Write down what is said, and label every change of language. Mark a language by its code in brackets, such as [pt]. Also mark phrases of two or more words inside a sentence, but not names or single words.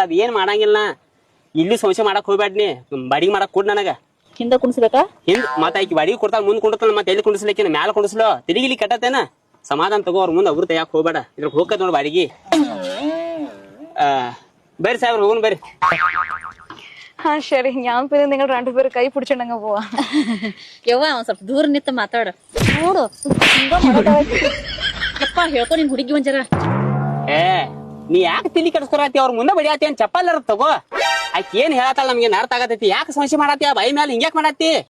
[kn] ಅದ್ ಏನ್ ಮಾಡಂಗಿಲ್ಲ. ಇಲ್ಲಿ ಶೋಷೆ ಮಾಡಕ್ ಹೋಗ್ಬೇಡ. ನೀ ಬಾಡಿಗೆ ಮಾಡಕ್ ಕೊಡ್ ನನಗ. ಹಿಂದ ಕುಣಿಸ್ಬೇಕಾ? ಹಿಂದ್ ಮತ್ತ ಆಕಿ ಬಾಡಿಗೆ ಕೊಡ್ತಾಳ, ಮುಂದ್ ಕುಂಡ್ತಾನ. ಮತ್ತೆ ಎಲ್ಲಿ ಕುಣಿಸ್ಲಿಕ್ಕೆ ಮ್ಯಾಲ ಕುಣಿಸ್ಲೋ. ತೆಲಿಗಿಲಿ ಕೆಟ್ಟತೇನ. ಸಮಾಧಾನ ತಗೋ. ಅವ್ರ ಮುಂದೆ ಅವ್ರ ಯಾಕೆ ಹೋಗ್ಬೇಡ. ಇದ್ರ ಹೋಗದ್ ನೋಡ್ ಬಾಡಿಗೆ. ಬರ್ರಿ ಸಾಹೇಬ್ರ ಹೋಗುನ್ ಬರ್ರಿ. ಹಾ ಸರಿ, [ml] ഞാൻ പിന്നെ നിങ്ങൾ രണ്ടുപേരും കൈ പിടിച്ചിട്ടങ്ങ് പോവാ. [kn] ಯವ್ವ ಒಂದ್ ಸ್ವಲ್ಪ ದೂರ ನಿಂತ ಮಾತಾಡ ನೋಡು. ಯಪ್ಪ ಹೇಳ್ಕೊ ನಿನ್ ಹುಡುಗಿ ಒಂಜರ. ನೀ ಯಾಕೆ ತಿಳಿ ಕೆಡಿಸ್ಕೊರತಿ? ಅವ್ರ ಮುಂದೆ ಬಡಿಯಾತಿ ಏನ್ ಚಪ್ಪಲ್ ತಗೋ. ಆಕಿ ಏನ್ ಹೇಳತ್ತಾಳ ನಮ್ಗೆ ಅರ್ಥ ಆಗತೈತಿ. ಯಾಕೆ ಸಮಸ್ಯೆ ಮಾಡತ್ತಿ? ಬಾಯಿ ಮೇಲೆ ಹಿಂಗ್ಯಾಕ್ ಮಾಡತ್ತಿ?